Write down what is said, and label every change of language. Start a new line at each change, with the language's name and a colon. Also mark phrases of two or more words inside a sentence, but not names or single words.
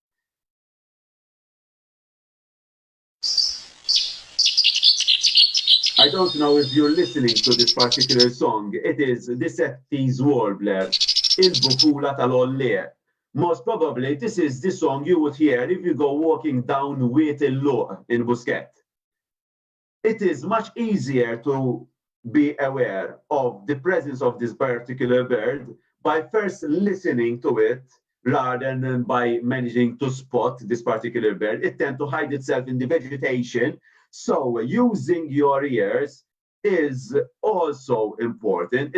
English: I don't know if you're listening to this particular song. It is the Settis Warbler,
Maltese: Il-Bufula tal-Olle.
English: Most probably, this is the song you would hear if you go walking down Wiet il-Luq in Busquet. It is much easier to be aware of the presence of this particular bird by first listening to it rather than by managing to spot this particular bird. It tends to hide itself in the vegetation. So using your ears is also important.